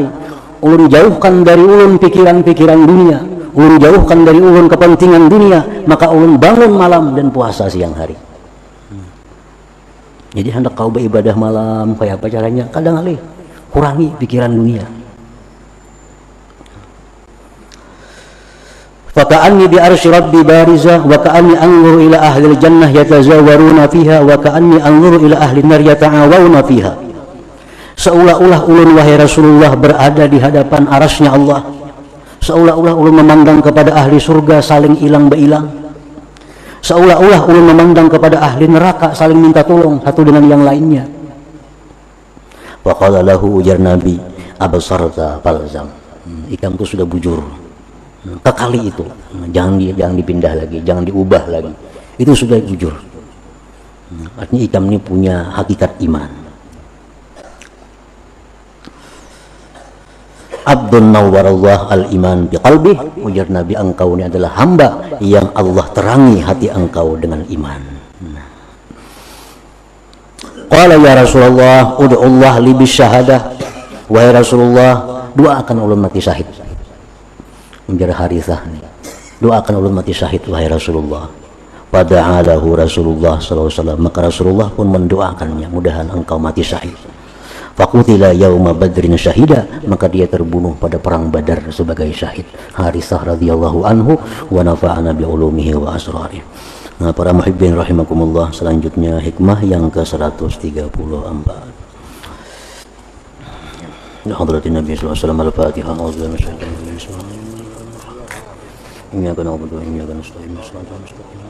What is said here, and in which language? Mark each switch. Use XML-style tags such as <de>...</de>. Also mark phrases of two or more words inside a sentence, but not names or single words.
<bjn>Ulun jauhkan dari ulun pikiran-pikiran dunia, ulun jauhkan dari ulun kepentingan dunia, maka ulun bangun malam dan puasa siang hari. Jadi hendak kau beribadah malam, kayak apa caranya? Kadang kali kurangi pikiran dunia.</bjn> <ar>فكأني بعرش ربي بارزا وكأني أنظر إلى أهل الجنة يتزاورون فيها وكأني أنظر إلى أهل النار يتعاوون فيها.</ar> <bjn>Seolah-olah ulun wahai Rasulullah berada di hadapan arasnya Allah. Seolah-olah ulun memandang kepada ahli surga saling ilang beilang. Seolah-olah ulun memandang kepada ahli neraka saling minta tolong satu dengan yang lainnya.</bjn> <ar>وقال له,</ar> <bjn>ujar Nabi,</bjn> <ar>أبصرت فالزم.</ar> <bjn>Ikam itu sudah bujur. Kekali itu, jangan dipindah lagi, jangan diubah lagi. Itu sudah bujur. Artinya ikam ini punya hakikat iman.</bjn> <ar>عبد نور الله الإيمان بقلبه, ujar Nabi,</ar> <bjn>engkau ini adalah hamba yang Allah terangi hati engkau dengan iman.</bjn> <ar>قال يا رسول الله ادع الله لي بالشهادة.</ar> <bjn>Wahai Rasulullah, doakan ulun mati syahid. Ujar Harithah, doakan ulun mati syahid wahai Rasulullah.</bjn> <ar>فدعا له رسول الله صلى الله عليه وسلم,</ar> <bjn>maka Rasulullah pun mendoakannya, mudahan engkau mati syahid.</bjn> <ar>فقتل يوم بدر شهيدا,</ar> <bjn>maka dia terbunuh pada perang Badar sebagai syahid.</bjn> <ar>Harithah رضي الله عنه ونفعنا بعلومه وأسراره.</ar> <bjn>Nah, para</bjn> <ar>محبين رحمكم الله,</ar> <bjn>selanjutnya hikmah yang ke-134.</bjn> <ar>حضرة النبي صلى الله عليه وسلم، الفاتحة. أعوذ بالله من الشيطان الرجيم. إياك نعبد وإياك نستعين.</ar>